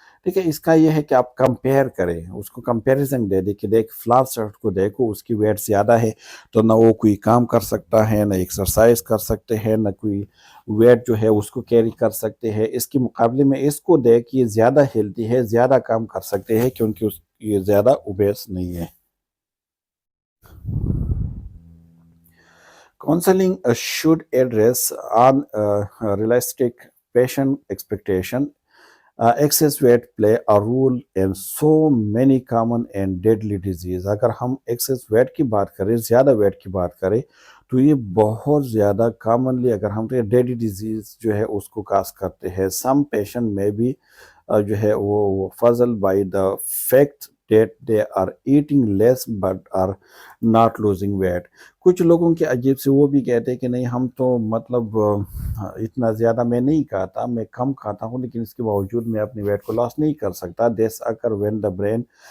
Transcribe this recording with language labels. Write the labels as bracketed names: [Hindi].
[Urdu] ٹھیک ہے، اس کا یہ ہے کہ آپ کمپیئر کریں، اس کو کمپیریزن دے دیں کہ دیکھ فلاں شخص کو دیکھو، اس کی ویٹ زیادہ ہے تو نہ وہ کوئی کام کر سکتا ہے، نہ ایکسرسائز کر سکتے ہیں، نہ کوئی ویٹ جو ہے اس کو کیری کر سکتے ہیں، اس کے مقابلے میں اس کو دیکھ یہ زیادہ ہیلتھی ہے، زیادہ کام کر سکتے ہیں کیونکہ یہ زیادہ اوبیس نہیں ہے۔ [English] Counseling should address unrealistic patient expectation. Excess weight play a role in so many common and deadly disease. [Urdu] اگر ہم ایکسیس ویٹ کی بات کریں، زیادہ ویٹ کی بات کریں تو یہ بہت زیادہ کامنلی اگر ہم ڈیڈلی ڈیزیز جو ہے اس کو کاز کرتے ہیں۔ سم پیشنٹ میں بھی [English] جو ہے وہ puzzled by the fact that they are eating less but are not losing weight۔ [Urdu] کچھ لوگوں کے عجیب سے وہ بھی کہتے ہیں کہ نہیں ہم تو مطلب اتنا زیادہ میں نہیں کھاتا، میں کم کھاتا ہوں لیکن اس کے باوجود میں اپنی ویٹ کو لاس نہیں کر سکتا۔ [English] This occur when the brain